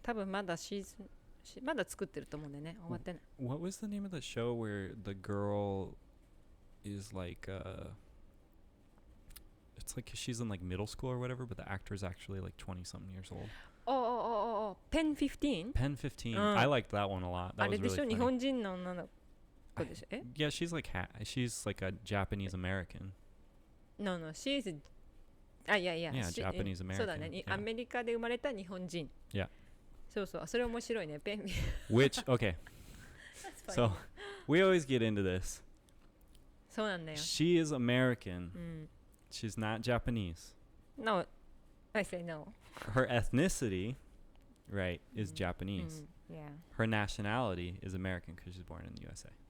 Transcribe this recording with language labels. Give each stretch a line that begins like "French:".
Japanese: 多分まだまだ作ってると思うんでね。終わってない。
English: What was the name of the show where the girl is like it's like she's in like middle school or whatever, but the actor is actually like 20 something years old. Pen 15? Pen 15. I liked that one a lot. That was really funny.
Japanese: あれでしょ、日本人の女の子でしょ。
English: Yeah, she's like a Japanese American. No, she's Yeah, Japanese American.
Japanese: そうだね。アメリカで生まれた日本人。
English: Yeah.
Japanese: そうそう、それ面白いね。
English: Which, okay. So, we always get into this.
Japanese: そうなんだよ。
English: She is American. She's not Japanese. No, I say no. Her ethnicity, right, is Japanese. Yeah. Her nationality is American because she's born in the USA.